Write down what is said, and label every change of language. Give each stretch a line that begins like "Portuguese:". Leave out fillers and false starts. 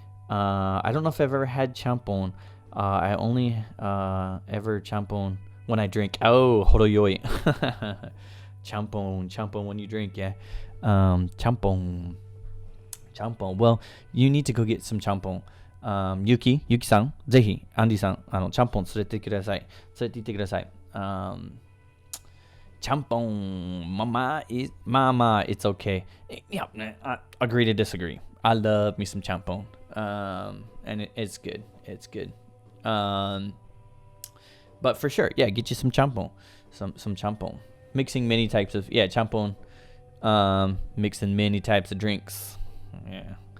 English: I don't know if I've ever had champon. I only ever champon when I drink. Oh, horoyoi. Champon when you drink, yeah. Champon. Well, you need to go get some champon.
Japanese: Yuki-san, ぜひ、アンディさん、チャンポン連れてください。連れて行ってください。チャンポン、まあ、
English: it's okay. Yeah, I agree to disagree. I love me some champon. And it's good. It's good. But for sure, yeah, get you some champon. Some champon. Mixing many types of, yeah, champon. Mixing many types of drinks. Yeah.